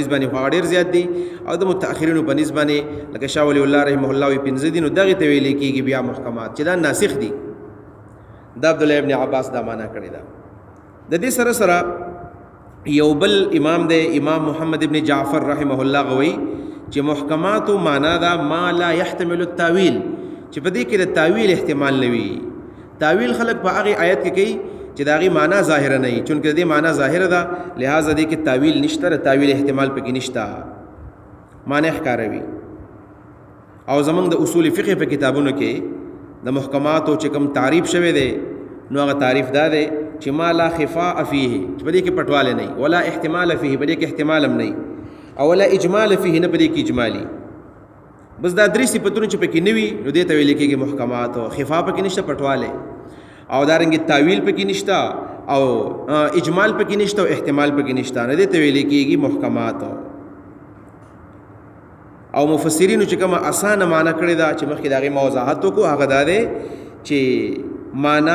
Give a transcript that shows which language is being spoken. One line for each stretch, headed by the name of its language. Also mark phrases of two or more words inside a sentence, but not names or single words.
Pashto: نسبت باندې ډېر زیات دي او د متأخرینو په نسبت باندې لکه شاه ولی الله
Arabic: رحمه الله
Pashto: وی 15 دي نو دغه ته ویل کېږي بیا محکمات چې دا ناسخ دي دا عبد الله ابن عباس دا معنا کړی دا د دې سره سره یو بل امام دی امام محمد ابن جعفر
Arabic: رحمه الله
Pashto: غوي چې محکمات معنا دا
Arabic: ما لا يحتمل التاويل
Pashto: چې په دې کې د تاویل احتمال نه وي تاویل خلق په هغه آیت کې کوي چې دا غي معنا ظاهر نه وي چونکه دې معنا ظاهر ده لہذا دې کې تاویل نشته تاویل احتمال پکې نشته معنی ښکاروي او زمونږ د اصول فقه په کتابونو کې د محکماتو چې کوم تعریف شوی دی نو هغه تعریف دا دی چې
Arabic: ما لا خفاء فيه
Pashto: چې په دې کې پټواله نه
Arabic: ولا احتمال فيه
Pashto: په دې کې احتمال هم نه او
Arabic: ولا اجمال فيه
Pashto: نه په دې کې اجمالي بس دا درې صفاتونه چې پکې نه وي نو دې ته ویل کېږي محکمات او خفاء پکې نشته پټواله او دارنګه تعویل پکې نشته او اجمال پکې نشته او احتمال پکې نشته نه دې ته ویل کېږي محکمات او مفسرینو چې کومه اسانه معنا کړی دا چې مخکې دغه موضوعات کو هغه دا دی چې معنا